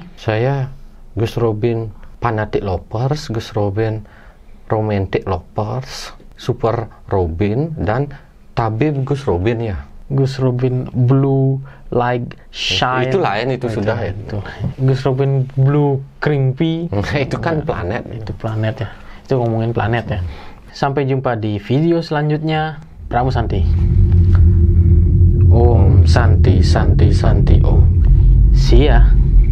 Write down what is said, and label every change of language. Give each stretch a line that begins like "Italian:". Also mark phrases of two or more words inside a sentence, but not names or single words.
Indonesian: Saya Gus Robin Fanatic Lovers, Gus Robin Romantic Lovers, Super Robin, dan Tabib Gus Robin ya. Gus Robin Blue Like Shine. Itu lain, itu sudah ya. Itu. Gus Robin Blue Crimpy. Itu kan planet. Itu planet ya. Itu ngomongin planet ya. Sampai jumpa di video selanjutnya.
Sanskrit: Pramu Santi. Om Santi Santi Santi Om.
English: See ya.